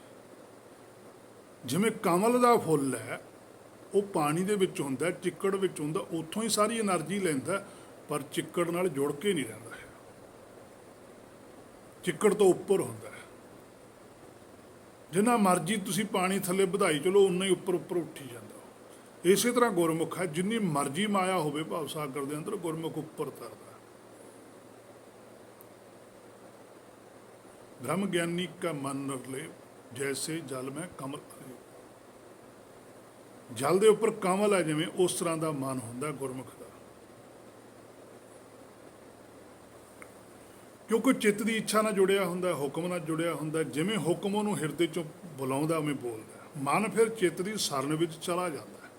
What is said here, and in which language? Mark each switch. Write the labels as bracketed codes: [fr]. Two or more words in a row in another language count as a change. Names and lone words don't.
[pa] ਜਿਵੇਂ ਕਮਲ ਦਾ ਫੁੱਲ ਹੈ, ਉਹ ਪਾਣੀ ਦੇ ਵਿੱਚ ਹੁੰਦਾ, ਚਿੱਕੜ ਵਿੱਚ ਹੁੰਦਾ, ਉੱਥੋਂ ਹੀ ਸਾਰੀ એનર્ਜੀ ਲੈਂਦਾ, ਪਰ ਚਿੱਕੜ ਨਾਲ ਜੁੜ ਕੇ ਨਹੀਂ ਰਹਿੰਦਾ ਹੈ, ਚਿੱਕੜ ਤੋਂ ਉੱਪਰ ਹੁੰਦਾ ਹੈ। ਜਿੰਨਾ ਮਰਜ਼ੀ ਤੁਸੀਂ ਪਾਣੀ ਥੱਲੇ ਵਧਾਈ ਚਲੋ, ਉਨਾ ਹੀ ਉੱਪਰ ਉੱਪਰ ਉੱਠੀ ਜਾਂਦਾ। ਇਸੇ ਤਰ੍ਹਾਂ ਗੁਰਮੁਖ ਹੈ, ਜਿੰਨੀ ਮਰਜ਼ੀ ਮਾਇਆ ਹੋਵੇ ਭਾਵ ਸਾਗਰ ਦੇ ਅੰਦਰ, ਗੁਰਮੁਖ ਉੱਪਰ ਤਰਦਾ। ਬ੍ਰਹਮ ਗਿਆਨੀ ਕਾ ਮਨ ਨਿਰਲੇਪ, ਜੈਸੇ ਜਲ ਮੇਂ ਕਮਲ ਅਲੇਪ। जल ਦੇ ਉੱਪਰ ਕਮਲ ਹੈ ਜਿਵੇਂ, ਉਸ ਤਰ੍ਹਾਂ ਦਾ ਮਨ ਹੁੰਦਾ ਗੁਰਮੁਖ ਦਾ। ਕਿਉਂਕਿ ਚਿੱਤ ਦੀ ਇੱਛਾ ਨਾਲ ਜੁੜਿਆ ਹੁੰਦਾ, ਹੁਕਮ ਨਾਲ ਜੁੜਿਆ ਹੁੰਦਾ। ਜਿਵੇਂ ਹੁਕਮ ਉਹਨੂੰ ਹਿਰਦੇ ਚੋਂ ਬੁਲਾਉਂਦਾ ਉਵੇਂ ਬੋਲਦਾ। ਮਨ ਫਿਰ ਚਿੱਤ ਦੀ ਸਰਨ ਵਿੱਚ ਚਲਾ ਜਾਂਦਾ ਹੈ।